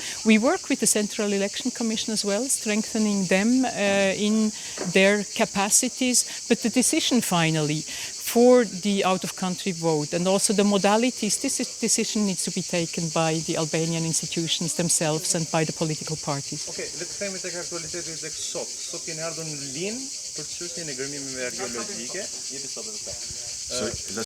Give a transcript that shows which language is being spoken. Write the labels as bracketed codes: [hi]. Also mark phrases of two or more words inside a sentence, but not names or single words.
[en] We work with the Central Election Commission as well, strengthening them in their capacities, but the decision finally for the out-of-country vote and also the modalities, this decision needs to be taken by the Albanian institutions themselves and by the political parties. [sq] Okej, le të themi tek aktualiteti tek sot. Sot keni ardhur në Lini për çështjen e gërmimeve arkeologjike. Jepi sot edhe. So